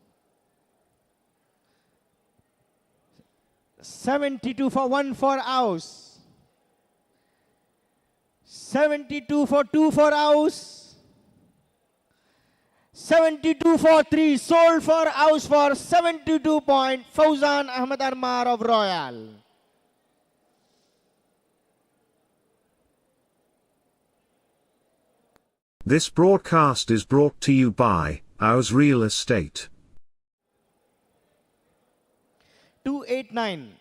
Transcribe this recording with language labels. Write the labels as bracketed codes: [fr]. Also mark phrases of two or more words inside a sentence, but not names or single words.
[en] 72 for 1 for house. 72 for 2 for house. 72 for 3 sold for house for 72 point Fauzan Ahmed Armar of Royal. This broadcast is brought to you by AUZ Real Estate. 289.